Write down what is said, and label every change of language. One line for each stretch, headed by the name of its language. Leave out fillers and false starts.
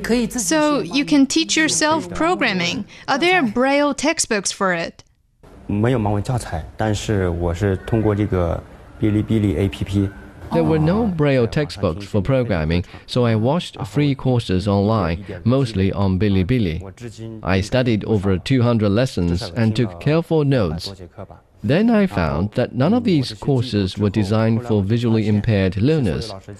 English: So, you can teach yourself programming. Are there Braille textbooks for it?
Chinese: 没有盲文教材，但是我是通过这个 Bilibili APP.
English: There were no Braille textbooks for programming, so I watched free courses online, mostly on Bilibili. I studied over 200 lessons and took careful notes. Then I found that none of these courses were designed for visually impaired learners.